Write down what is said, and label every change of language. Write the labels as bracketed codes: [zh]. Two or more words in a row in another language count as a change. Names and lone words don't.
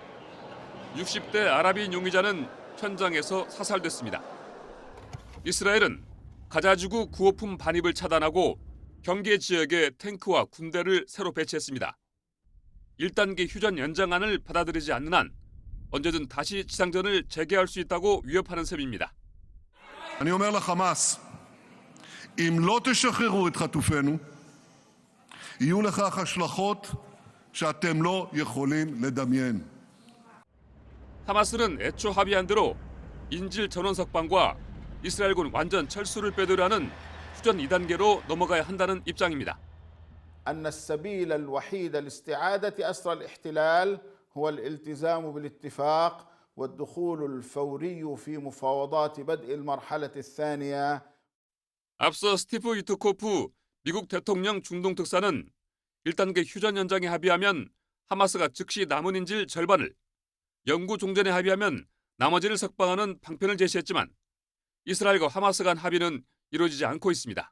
[ko] 60대 아랍인 용의자는 현장에서 사살됐습니다. 이스라엘은 가자지구 구호품 반입을 차단하고 경계 지역에 탱크와 군대를 새로 배치했습니다. 1단계 휴전 연장안을 받아들이지 않는 한 언제든 다시 지상전을 재개할 수 있다고 위협하는 셈입니다. [he] אני אומר לחמאס, אם לא תשחררו את חטופינו, יהיו לכך השלכות שאתם לא יכולים לדמיין. [ko] 하마스는 애초 합의한 대로 인질 전원 석방과 이스라엘군 완전 철수를 빼두려는 휴전 2단계로 넘어가야 한다는 입장입니다. [ar] أن السبيل الوحيد لاستعادة أسرى الاحتلال هو الالتزام بالاتفاق والدخول الفوري في مفاوضات بدء المرحلة الثانية. [ko] 앞서 스티브 위트코프 미국 대통령 중동 특사는 1단계 휴전 연장에 합의하면 하마스가 즉시 남은 인질 절반을, 영구 종전에 합의하면 나머지를 석방하는 방편을 제시했지만 이스라엘과 하마스 간 합의는 이루어지지 않고 있습니다.